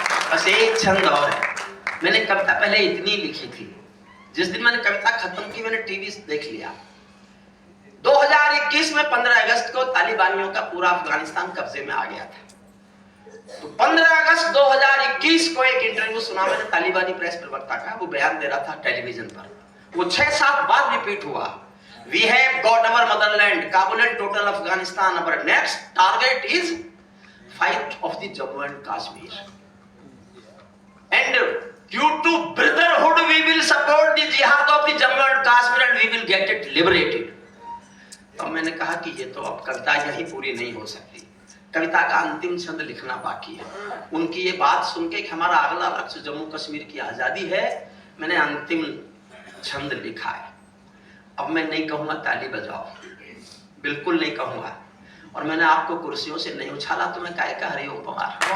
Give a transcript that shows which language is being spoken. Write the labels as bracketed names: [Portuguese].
[Hindi] बस एक छंद और है, मैंने कविता पहले इतनी लिखी थी, जिस दिन मैंने कविता खत्म की मैंने टीवी देख लिया। 2021 में 15 अगस्त को तालिबानियों का पूरा अफगानिस्तान कब्जे में आ गया था। तो 15 अगस्त 2021 को एक इंटरव्यू सुना मैंने तालिबानी प्रेस प्रवक्ता का, वो बयान दे रहा था टेलीविजन पर, वो 6-7 बार रिपीट हुआ। [English] We have got our motherland, Kabul and total Afghanistan. Our next target is fight of the Jammu and Kashmir. And due to brotherhood, we will support the jihad of the Jammu and Kashmir and we will get it liberated. [Hindi] तो मैंने कहा कि ये तो अब कविता यही पूरी नहीं हो सकती, कविता का अंतिम छंद लिखना बाकी है। उनकी ये बात सुन के कि हमारा अगला लक्ष्य जम्मू कश्मीर की आजादी है, मैंने अंतिम छंद लिखा है। अब मैं नहीं कहूंगा ताली बजाओ, बिल्कुल नहीं कहूंगा, और मैंने आपको कुर्सियों से नहीं उछाला तो मैं काय का हरिओम पवार।